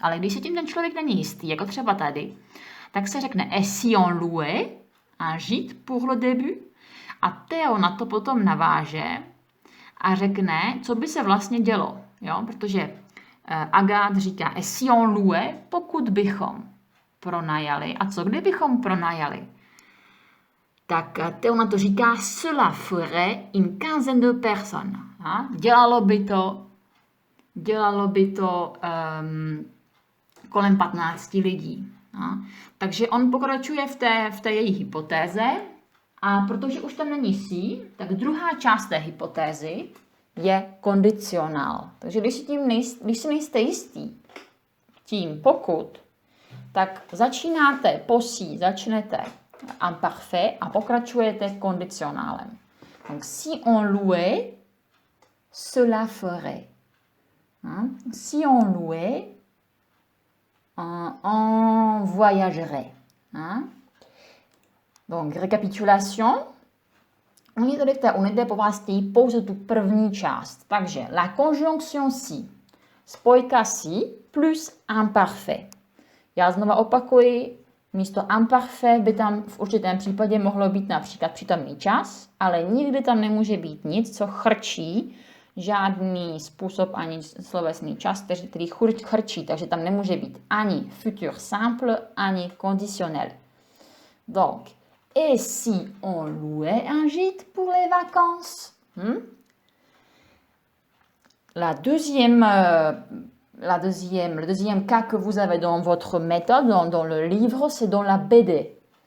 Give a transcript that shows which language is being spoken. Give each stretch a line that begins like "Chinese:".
Czech: Ale když se tím ten člověk není jistý, jako třeba tady, tak se řekne
French: si on loue un gîte pour le début
Czech: a Theo na to potom naváže a řekne, co by se vlastně dělo. Jo? Protože Agathe říká
French: si on loue,
Czech: pokud bychom pronajali. A co kdybychom pronajali? Tak Theo na to říká
French: cela ferait une quinzaine de personnes.
Czech: Dělalo by to kolem 15 lidí. Takže on pokračuje v té její hypotéze A protože už tam není si, tak druhá část té hypotézy je kondicionál. Takže když si nejste jistí tím pokud, tak začínáte po si, začnete imparfait a pokračujete kondicionálem.
French: Donc si on louait, cela ferait. Si on louait, on voyagerait. Donc, récapitulation.
Czech: Oni tady v té unitě po vás chtějí pouze tu první část. Takže
French: la conjonction si,
Czech: spojka si plus imparfait. Já znova opakuji, místo imparfait by tam v určitém případě mohlo být například přítomný čas, ale nikdy tam nemůže být nic, co chrčí, žádný způsob ani slovesný čas, který chrčí, takže tam nemůže být ani futur simple, ani conditionnel.
French: Donc, et si on louait un gîte pour les vacances? Le deuxième cas que vous avez dans votre méthode, dans le livre, c'est dans la BD.